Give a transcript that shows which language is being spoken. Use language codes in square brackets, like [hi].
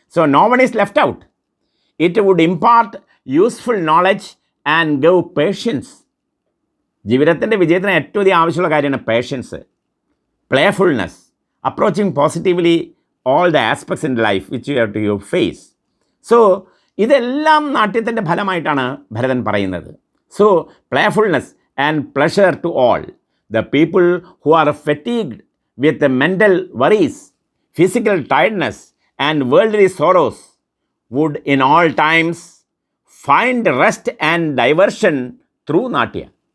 [en] So no one is left out. It would impart useful knowledge and give patience. [ml] ജീവിതത്തിൻ്റെ വിജയത്തിന് ഏറ്റവും അധികം ആവശ്യമുള്ള കാര്യമാണ് [en] Patience, playfulness, approaching positively all the aspects in life which you have to face. [ml] So, ഇതെല്ലാം നാട്യത്തിൻ്റെ ഫലമായിട്ടാണ് ഭരതൻ പറയുന്നത്. [en] So, playfulness and pleasure to all. The people who are fatigued with the mental worries, physical tiredness and worldly sorrows would in all times find rest and diversion through Natya.